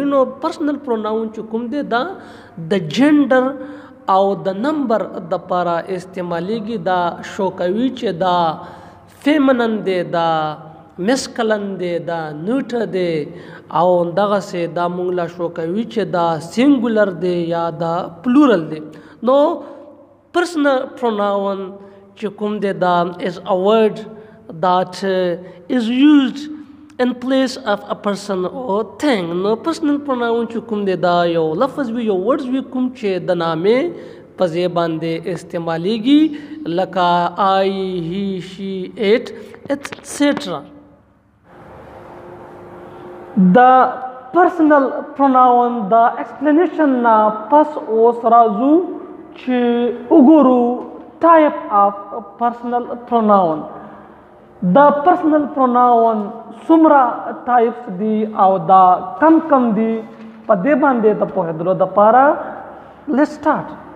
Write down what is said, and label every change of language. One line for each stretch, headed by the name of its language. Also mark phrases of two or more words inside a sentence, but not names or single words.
Pashto: نو
English: personal pronoun
Pashto: چې کوم دی دا د جینډر او د نمبر د پاره استعمالیږي دا شو کوي چې دا فیمنن دی دا مسکلن دی دا نیوټر دی او دغسې دا مونږ لا شو کوي چې دا سینګولر دی یا دا پلورل دی. نو پرسنل پروناون چې کوم دی دا
English: is a word that is used in place of a person or thing.
Pashto: نو
English: personal pronoun
Pashto: چې کوم دی دا یو لفظ وي یو ورډز وي کوم چې د نامې په ځای باندې استعمالیږي لکه
English: I, he, she, it, etc.
Pashto: د
English: personal pronoun
Pashto: د ایکسپلینیشن نه پس اوس راځو چې وګورو
English: type of personal pronoun.
Pashto: د
English: personal pronoun
Pashto: څومره ټایپس دي او دا کم دي په دې باندې د پوهېدلو دپاره
English: let's start.